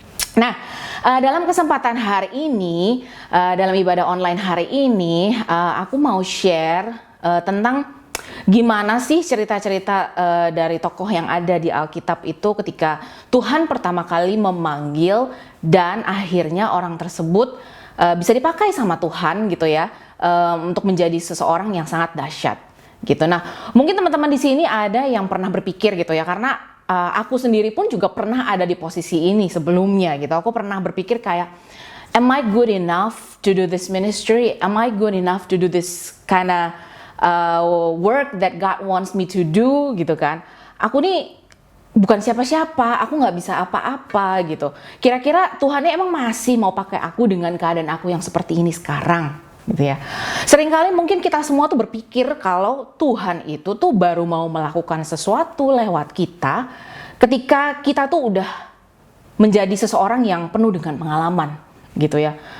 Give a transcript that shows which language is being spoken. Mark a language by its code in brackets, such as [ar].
[id] Nah, dalam kesempatan hari ini, dalam ibadah online hari ini, aku mau share tentang gimana sih cerita-cerita dari tokoh yang ada di Alkitab itu ketika Tuhan pertama kali memanggil dan akhirnya orang tersebut bisa dipakai sama Tuhan gitu ya, untuk menjadi seseorang yang sangat dahsyat gitu. Nah, mungkin teman-teman di sini ada yang pernah berpikir gitu ya, karena aku sendiri pun juga pernah ada di posisi ini sebelumnya gitu. Aku pernah berpikir kayak, [en] am I good enough to do this ministry? Am I good enough to do this kind of work that God wants me to do [id] gitu kan? Aku nih bukan siapa-siapa, aku nggak bisa apa-apa gitu. Kira-kira Tuhannya emang masih mau pakai aku dengan keadaan aku yang seperti ini sekarang, gitu ya. Seringkali mungkin kita semua tuh berpikir kalau Tuhan itu tuh baru mau melakukan sesuatu lewat kita ketika kita tuh udah menjadi seseorang yang penuh dengan pengalaman, gitu ya.